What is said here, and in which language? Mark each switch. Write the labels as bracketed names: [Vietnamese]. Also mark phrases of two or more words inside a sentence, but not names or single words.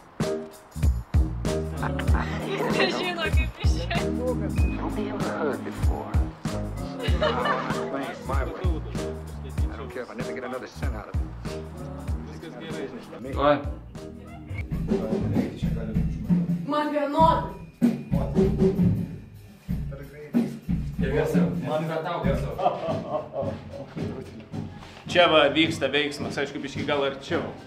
[Lithuanian] Nežino, kaip išėjo. [English] Nobody ever heard before. I don't care if I never get another cent out of it. [Lithuanian] Oi. Man vienodai. Čia va vyksta veiksmas, aišku, biškį gal arčiau.